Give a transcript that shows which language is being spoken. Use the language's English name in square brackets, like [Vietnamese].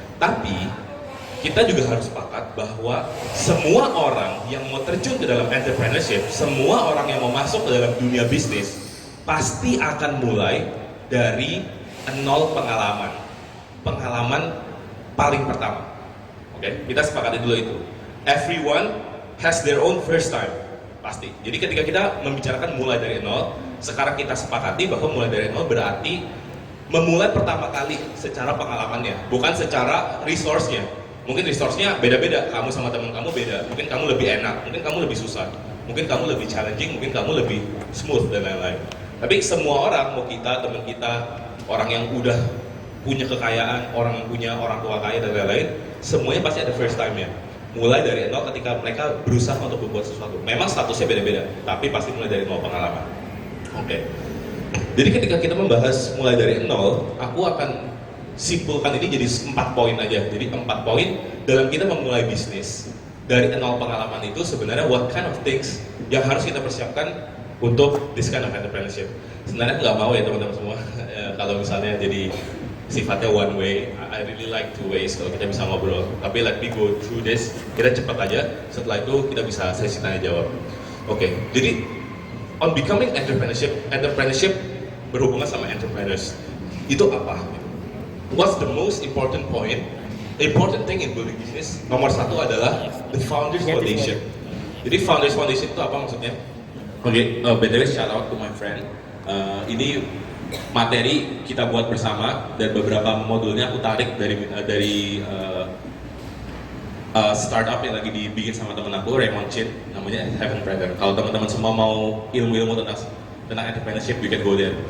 [Indonesian] Tapi kita juga harus sepakat bahwa semua orang yang mau terjun ke dalam entrepreneurship, semua orang yang mau masuk ke dalam dunia bisnis, pasti akan mulai dari nol pengalaman. Pengalaman paling pertama. Oke, kita sepakati dulu itu. [English] Everyone has their own first time. [Indonesian] Pasti. Jadi ketika kita membicarakan mulai dari nol, sekarang kita sepakati bahwa mulai dari nol berarti memulai pertama kali secara pengalamannya, bukan secara resource-nya. Mungkin resource-nya beda-beda, kamu sama teman kamu beda. Mungkin kamu lebih enak, mungkin kamu lebih susah, mungkin kamu lebih challenging, mungkin kamu lebih smooth dan lain-lain. Tapi semua orang, mau kita, teman kita, orang yang udah punya kekayaan, orang yang punya orang tua kaya dan lain-lain, semuanya pasti ada first time-nya. Mulai dari nol ketika mereka berusaha untuk membuat sesuatu. Memang statusnya beda-beda, tapi pasti mulai dari nol pengalaman. Oke. Jadi ketika kita membahas mulai dari nol, aku akan simpulkan ini jadi 4 poin aja. Jadi 4 poin dalam kita memulai bisnis. dari nol pengalaman itu sebenarnya [English] what kind of things [Indonesian] yang harus kita persiapkan untuk [English] this kind of entrepreneurship. [Indonesian] Sebenarnya nggak mau ya teman-teman semua kalau misalnya jadi sifatnya one way. [English] I really like two ways [Indonesian] kalau kita bisa ngobrol. Tapi [English] let me go through this. [Indonesian] Kita cepat aja. Setelah itu kita bisa sesi tanya jawab. Oke, jadi [English] on becoming entrepreneurship [Indonesian] berhubungan sama entrepreneurs. Itu apa? [English] What's the most important point? Important thing in building business [Indonesian] nomor satu adalah [English] the Founders Foundation. [Indonesian] Jadi Founders Foundation itu apa maksudnya? Oke, [English] btw shout out to my friend. [Indonesian] Ini materi kita buat bersama dan beberapa modulnya aku tarik dari startup yang lagi dibikin sama temen aku, Raymond Chin, namanya Heaven Brother. Kalau teman-teman semua mau ilmu-ilmu tentang entrepreneurship, [English] you can go there.